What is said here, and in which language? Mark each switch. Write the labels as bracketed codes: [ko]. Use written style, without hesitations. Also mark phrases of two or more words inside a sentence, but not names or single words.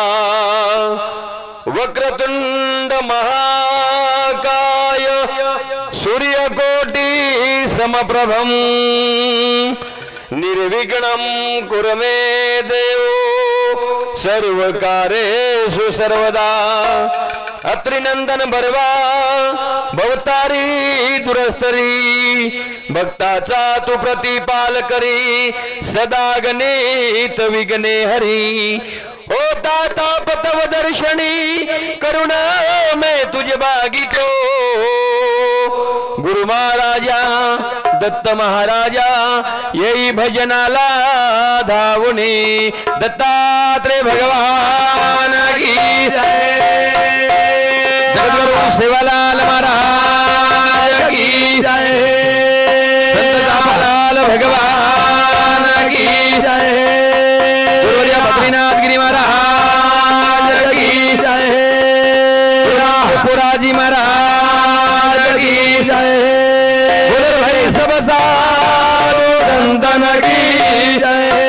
[sa] वक्रतुंड महाकाय सूर्यकोटि समप्रभं निर्विघ्नं कुरु मे देवो सर्वकार्येषु सर्वदा। [mr] अत्रिनंदन बर्वा भवतारी दुरस्तरी भक्ताचा तू प्रतिपाल करी सदा गणित विघ्ने हरी। ओ दाता पतव दर्शनी करुणा में तुझे बागितो गुरु महाराजा दत्त महाराजा यही भजनाला धावुनी [hi] दत्तात्रेय भगवान की जगद्गुरु सेवालाल महाराज की जय। दत्तालाल भगवान की जय। गुरुवर्य बद्रीनाथ गिरी महाराज की जय। पुराजी महाराज की जय। गुरु भाई सब साधु संतन की जय।